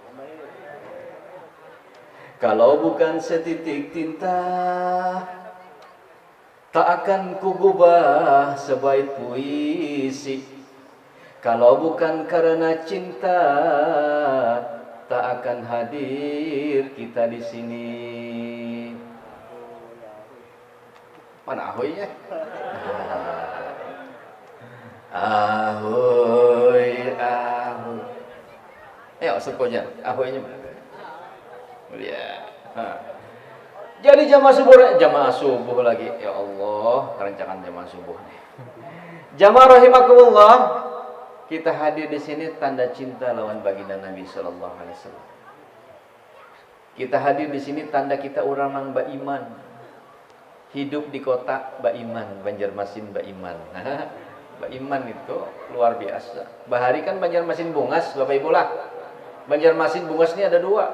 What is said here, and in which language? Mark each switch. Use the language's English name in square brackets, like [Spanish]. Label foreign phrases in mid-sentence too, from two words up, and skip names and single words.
[Indonesian] Kalau bukan setitik tinta, tak akan kugubah sebaik puisi. Kalau bukan karena cinta, tak akan hadir kita di sini. Mana ahoynya? Ahoy, ahoy. Ayo sekonya, ahoynya mana? Ya. Jadi jamaah subuh lagi. Ya Allah, kerencangan jamaah subuh nih. Jamaah rahimakumullah. Kita hadir di sini tanda cinta lawan baginda Nabi [Arabic] صلى الله عليه وسلم. [Banjar] Kita hadir di sini tanda kita orang nang beriman. [Indonesian] Hidup di kota beriman, Banjarmasin beriman. Beriman itu luar biasa. [Banjar] Bahari kan Banjarmasin bungas, Bapak Ibu lah. Banjarmasin bungas ini ada dua.